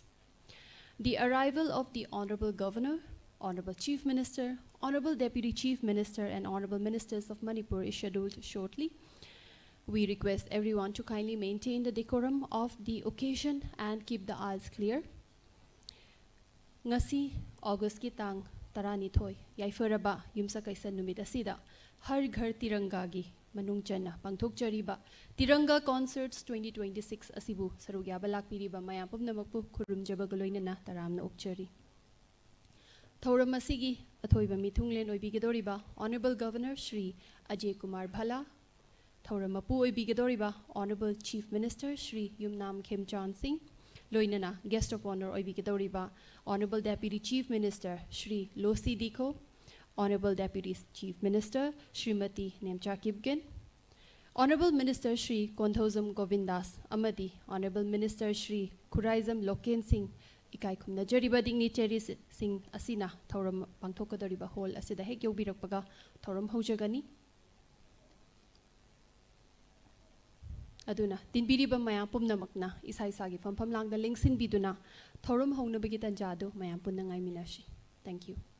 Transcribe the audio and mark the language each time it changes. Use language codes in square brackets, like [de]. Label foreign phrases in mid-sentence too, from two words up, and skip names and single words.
[en] The arrival of the Honorable Governor, Honorable Chief Minister, Honorable Deputy Chief Minister, and Honorable Ministers of Manipur is scheduled shortly. We request everyone to kindly maintain the decorum of the occasion and keep the aisles clear. [mni] Ngasi August ki tang tarani thoi yaifaraba yumsa kaisa numit asida Har Ghar Tiranga gi manung chana pangthok chariba Tiranga Concerts 2026 asibu sarugya balak piriba mayam pumnamakpu khurumjaba galoina na taramna okchari. Thoram asigi athoiba mithunglen oibigedoriba [en] Honorable Governor [mni] Shri Ajay Kumar Bhala, Thoramapu Oibigedoriba, [en] Honorable Chief Minister [mni] Shri Yumnam Khemchan Singh, Loinana, [en] Guest of Honor [mni] Oibigedoriba, [en] Honorable Deputy Chief Minister [mni] Shri Losi Diko, [en] Honorable Deputy Chief Minister [mni] Shrimati Nemcha Kipgen, [en] Honorable Minister [mni] Shri Konthozam Govindas Amadi, [en] Honorable Minister [mni] Shri Kuraizam Loken Singh, Ikai Kumna Jariba dignitaries Singh Asina, Thoram Pangthokadoriba Hall Asida Hek Yobirakpaga, Thoram Hojagani. Aduna tinbiriba mayam pumnamakna isai sagi fampham langda lengsin biduna thorum hongna bagi tanjadu mayam punna ngai minashi. [en] Thank you.